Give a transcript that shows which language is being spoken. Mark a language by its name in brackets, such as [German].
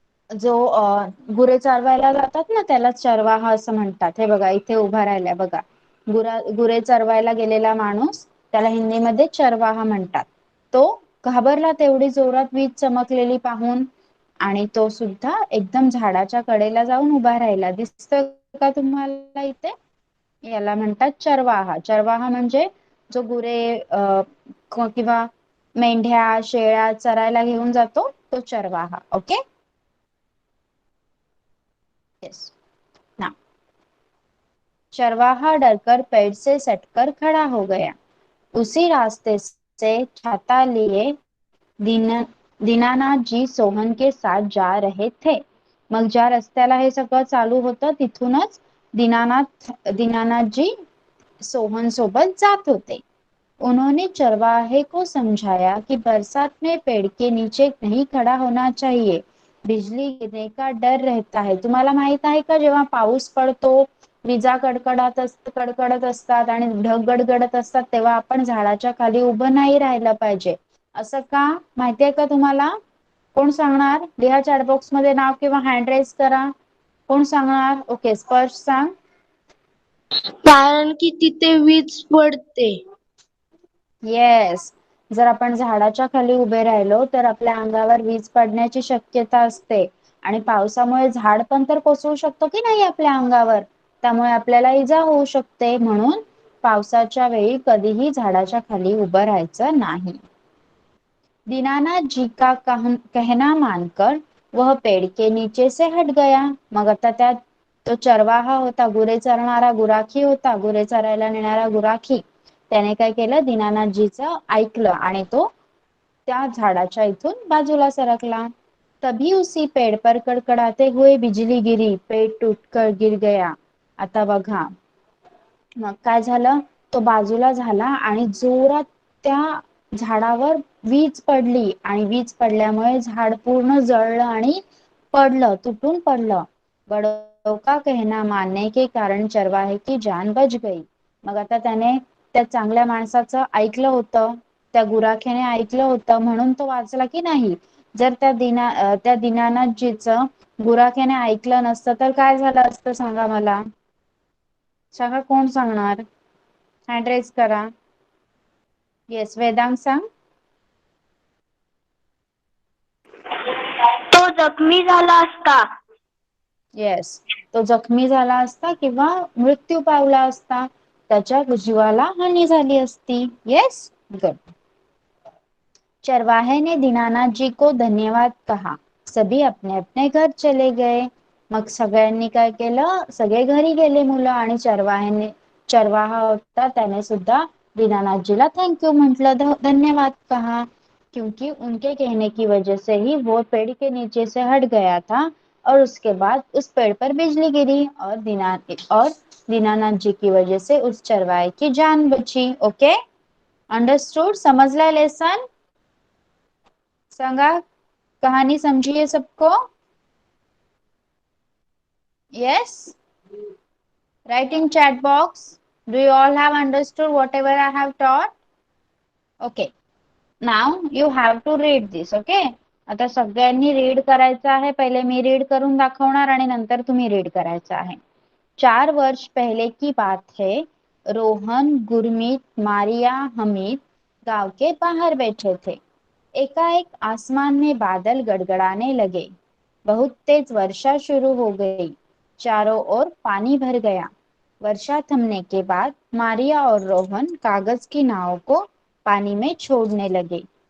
[Marathi] जो गुरे चरवायला जातात ना त्याला चरवाहा असं म्हणतात. हे बघा इथे उभा राहिलाय बघा. गुरे चरवायला गेलेला माणूस त्याला हिंदीमध्ये चरवाहा म्हणतात. तो घाबरला तेवढी जोरात वीज चमकलेली पाहून आणि तो सुद्धा एकदम झाडाच्या कडेला जाऊन उभा राहिला. दिसतोय का तुम्हाला इथे? याला म्हणतात चरवाहा. चरवाहा म्हणजे जो गुरे किंवा मेंढ्या शेळ्या चरायला घेऊन जातो तो चरवाहा. [English] Okay. Yes. [Hindi] ना चरवाहा डरकर पेड़ से सटकर खड़ा हो गया. उसी रास्ते से छाता लिए दीनानाथ जी सोहन के साथ जा रहे थे. [Marathi] मग ज्या रस्त्याला हे सगळं चालू होतं तिथूनच दीनानाथ जी सोहन सोबत जात होते. [Hindi] उन्होंने चरवाहे को समझाया कि बरसात में पेड़ के नीचे नहीं खड़ा होना चाहिए. बिजली गिरने का डर रहता है. [Marathi] तुम्हाला माहित आहे का जेव्हा पाऊस पडतो विजा कडकडत असतात आणि ढग गडगडत असतात तेव्हा आपण झाडाच्या खाली उभं नाही राहायला पाहिजे. असं का माहितीये का तुम्हाला? कोण सांगणार? लिहा चॅट बॉक्स मध्ये नाव किंवा हँड रेज करा. कोण सांगणार? ओके स्पर्श सांग. कारण की तिथे वीज पडते. येस. जर आपण झाडाच्या खाली उभे राहिलो तर आपल्या अंगावर वीज पडण्याची शक्यता असते आणि पावसामुळे झाड पण तर कोसळू शकतो की नाही आपल्या अंगावर. त्यामुळे आपल्याला इजा होऊ शकते. म्हणून पावसाच्या वेळी कधीही झाडाच्या खाली उभं राहायचं नाही. [Hindi] दीनानाथ जी का कहना मानकर वह पेड़ के नीचे से हट गया. [Marathi] मग आता त्यात तो चरवाहा होता, गुरे चरणारा गुराखी होता, गुरे चरायला नेणारा गुराखी. त्याने काय केलं? दीनानाथजीचं ऐकलं आणि तो त्या झाडाच्या इथून बाजूला सरकला. [Hindi] तभी उसी पेड़ पर कड़कड़ाते हुए बिजली गिरी. पेड़ टूटकर गिर गया. [Marathi] आता बघा मग काय झालं? तो बाजूला झाला आणि जोरात त्या झाडावर वीज पडली आणि वीज पडल्यामुळे झाड पूर्ण जळलं आणि पडलं, तुटून पडलं. [Hindi] बड़ों का कहना मानने के कारण चरवाहे की जान बच गई. [Marathi] मग आता त्याने त्या चांगल्या माणसाचं ऐकलं होतं, त्या गुराख्याने ऐकलं होतं म्हणून तो वाचला की नाही. जर त्या दीनानाथजीचं गुराख्याने ऐकलं नसतं तर काय झालं असतं सांगा मला? सांगा कोण सांगणार? हँड रेज करा. येस वेदांग सांग. तो जखमी झाला असता. येस तो जखमी झाला असता किंवा मृत्यू पावला असता. त्याच्या जीवाला हानी झाली असती. [English] Yes good. [Hindi] चरवाहे ने दीनानाथ जी को धन्यवाद कहा. सभी अपने अपने घर चले गए. [Marathi] मग सगळ्यांनी काय केलं? सगळे घरी गेले मुलं आणि चरवाहा होता त्याने सुद्धा दीनानाथजीला थँक्यू म्हटलं, [Hindi] धन्यवाद कहा. क्योंकि उनके कहने की वजह से ही वो पेड़ के नीचे से हट गया था और उसके बाद उस पेड़ पर बिजली गिरी और दीनानाथ जी की वजह से उस चरवाहे की जान बची. [English] Okay understood? [Marathi] समझला [Hindi] लेसन? [Marathi] सांगा [Hindi] कहानी समझी है सबको? Yes [English] Write in chat box. Do you all have understood whatever I have taught? Okay. Now you have to read this. Okay. [Marathi] आता सगळ्यांनी रीड करायचं आहे. पहिले मी रीड करून दाखवणार आणि नंतर तुम्ही रीड करायचं आहे. [Hindi] 4 वर्ष पहले की बात है. रोहन, गुरमीत, मारिया, हमीद गांव के बाहर बैठे थे. एकाएक आसमान में बादल गड़गड़ाने लगे. बहुत तेज वर्षा शुरू हो गई. चारों ओर पानी भर गया. वर्षा थमने के बाद मारिया और रोहन कागज की नाव को पानी में छोड़ने लगे.